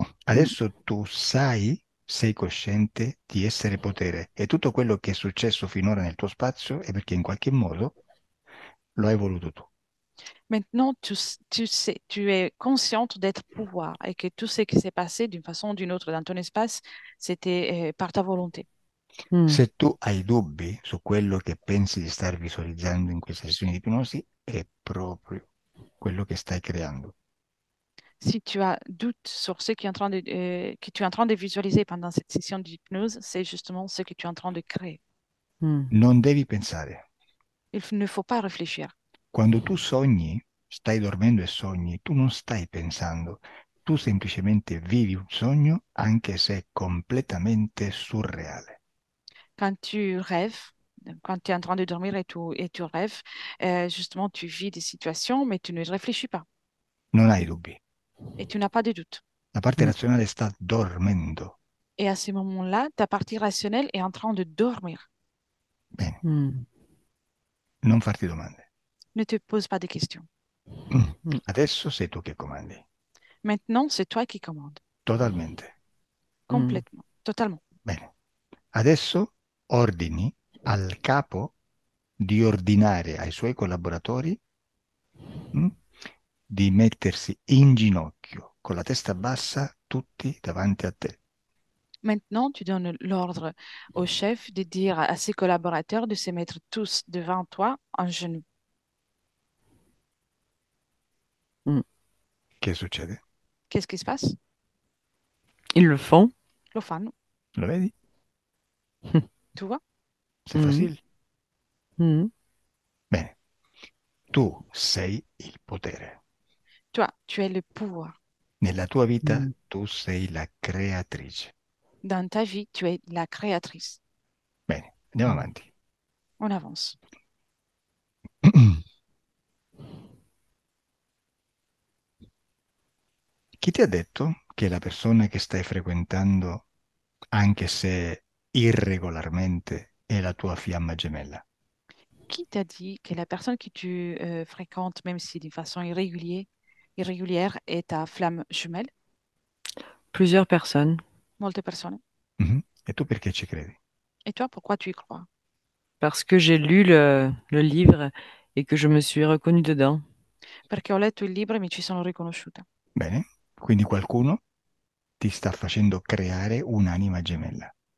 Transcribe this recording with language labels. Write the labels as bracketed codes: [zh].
[it] Adesso tu sei cosciente di essere potere e tutto quello che è successo finora nel tuo spazio è perché in qualche modo lo hai voluto tu. [fr] Maintenant, tu sais, tu es consciente d'être pouvoir et que tout ce qui s'est passé d'une façon ou d'une autre dans ton espace, c'était par ta volonté. Mm. [it] Se tu hai dubbi su quello che pensi di star visualizzando in questa sessione di ipnosi, è proprio quello che stai creando. [fr] Si tu as doute sur ce qui est en train que tu es en train de visualiser pendant cette session d'hypnose, c'est justement ce que tu es en train de créer. Mm. [it] Non devi pensare. [fr] Il ne faut pas réfléchir. [it] Quando tu sogni, stai dormendo e sogni, tu non stai pensando, tu semplicemente vivi un sogno anche se è completamente surreale. [fr] Quand tu rêves, quand tu es en train de dormir et tu rêves, justement, tu vis des situations, mais tu ne réfléchis pas [it] Non hai dubbi. [fr] et tu n'as pas de doute. [it] La parte Mm. razionale sta dormendo. [fr] Et à ce moment-là, ta partie rationnelle est en train de dormir. [it] Bene. Mm. Non farti domande. [fr] Ne te pose pas de questions. [it] Adesso sei tu che comandi. [fr] Maintenant, c'est toi qui commandes. [it] Totalmente. [fr] Complètement. Totalement. [it] Bene. Adesso ordini al capo di ordinare ai suoi collaboratori mm, di mettersi in ginocchio con la testa bassa, tutti davanti a te. [fr] Maintenant, tu donnes l'ordre au chef de dire à ses collaborateurs de se mettre tous devant toi en genoux. [it] Che succede? [fr] Qu'est-ce qui se passe? Ils le font. [it] Lo fanno. Lo vedi? [fr] Tu vois? C'est facile. Mhm. [it] Bene. Tu sei il potere. [fr] Toi, tu es le pouvoir. [it] Nella tua vita Mm. tu sei la creatrice. [fr] Dans ta vie, tu es la créatrice. [it] Bene, andiamo avanti. [fr] On avance. [it] Chi ti ha detto che la persona che stai frequentando, anche se irregolarmente, è la tua fiamma gemella? [fr] Qui t'a dit que la personne que tu fréquentes, même si d'une façon irrégulière, est ta flamme jumelle? Plusieurs personnes. [it] Molte persone. Mhm. E tu perché ci credi? [fr] Et toi, pourquoi tu y crois? Parce que j'ai lu le livre et que je me suis reconnue dedans. [it] Perché ho letto il libro e mi ci sono riconosciuta. Bene, quindi qualcuno ti sta facendo creare un'anima gemella.